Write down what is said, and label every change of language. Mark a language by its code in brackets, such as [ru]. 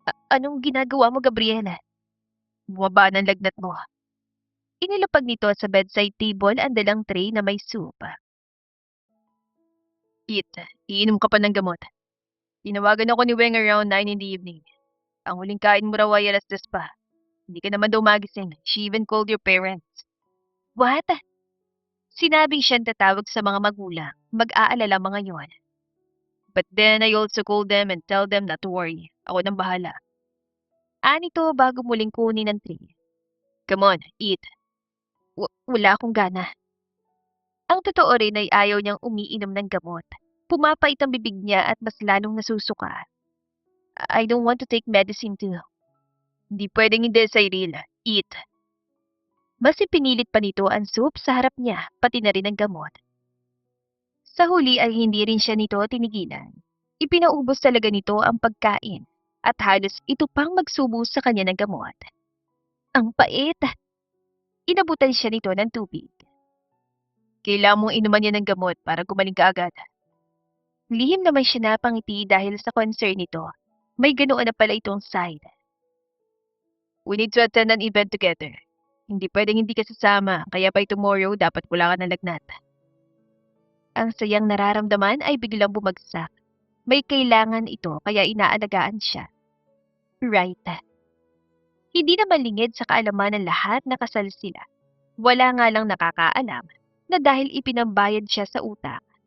[tl] Anong ginagawa mo, Gabriela? Bumaba ng lagnat mo. Inilapag nito sa bedside table ang dalang tray na may soup. [en] Eat, [tl] iinom ka pa ng gamot. Tinawagan ako ni Weng [en] around 9 in the evening. [tl] Ang huling kain mo raw ay 10:00 pa. Hindi ka naman daw magising. [en] She even called your parents. What? [tl] Sinabing siyang tatawag sa mga magulang. Mag-aalala mga yon. [en] But then I also called them and tell them not to worry. [tl] Ako nang bahala. Anito bago muling kunin ang tray. [en] Come on, eat. [tl] Wala akong gana. Ang totoo rin ay ayaw niyang umiinom ng gamot. Pumapait ang bibig niya at mas lalong nasusuka. [en] I don't want to take medicine too. [tl] Hindi pwedeng hindi, Cyril. [en] Eat. [tl] Mas ipinilit pa nito ang soup sa harap niya, pati na rin ang gamot. Sa huli ay hindi rin siya nito tinigilan. Ipinaubos talaga nito ang pagkain at halos ito pang magsubo sa kanya ng gamot. Ang pait! Inabutan siya nito ng tubig. Kailangan mong inuman niya ng gamot para gumaling ka agad. Lihim naman siya napangiti dahil sa concern nito. May ganoon na pala itong side. [en] We need to attend an event together. [tl] Hindi pwedeng hindi ka sasama, kaya [en] by tomorrow [tl] dapat wala ka ng lagnat. Ang sayang nararamdaman ay biglang bumagsak. May kailangan ito kaya inaalagaan siya. [en] Right. [tl] Hindi naman lingid sa kaalaman ng lahat na kasal sila. Wala nga lang nakakaalam na dahil ipinambayad siya sa utak.